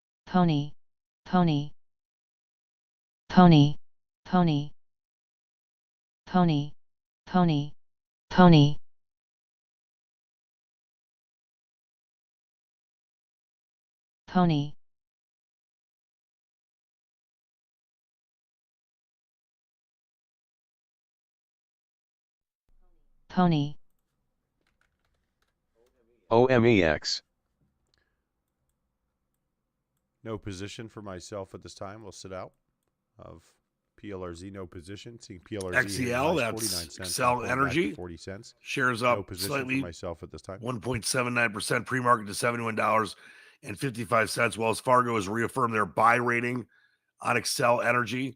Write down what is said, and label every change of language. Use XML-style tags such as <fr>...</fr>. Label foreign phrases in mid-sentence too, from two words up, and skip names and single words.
<en>pony, pony, pony, pony, pony, pony, pony, pony, pony, OMEX. No position for myself at this time. We'll sit out of PLRZ. No position. Seeing PLRZ hitting XEL, highs, that's 49 cents. Excel pulling back to Energy. 40 cents. Shares No up position for slightly, myself at this time. 1.79%, pre-market to $71.55. Wells Fargo has reaffirmed their buy rating on Excel Energy.</en>